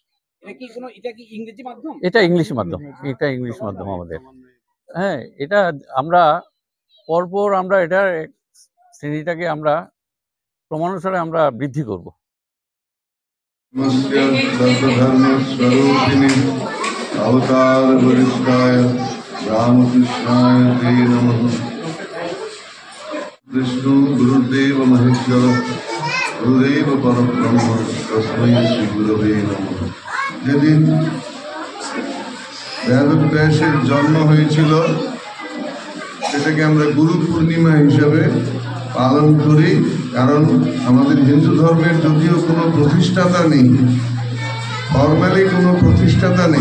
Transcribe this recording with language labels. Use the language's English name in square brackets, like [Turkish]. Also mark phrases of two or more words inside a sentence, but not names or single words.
[Bangla] এটা ইংলিশ মাধ্যম আমাদের। হ্যাঁ, এটা আমরা পরপর আমরা এটার শ্রেণীটাকে আমরা ক্রমানুসারে আমরা বৃদ্ধি করব। [Sanskrit] अवतार वरिष्ठाय रामकृष्णाय ते नमः। विष्णु गुरुदेव महेश्वर गुरुदेव परब्रह्म तस्मै श्री गुरवे नमः। [Bangla] যেদিন বেদব্যাসের জন্ম হয়েছিল সেটাকে আমরা গুরু পূর্ণিমা হিসাবে পালন করি, কারণ আমাদের হিন্দু ধর্মের যদিও কোনো প্রতিষ্ঠাতা নেই, ফর্মালি কোনো প্রতিষ্ঠাতা নেই।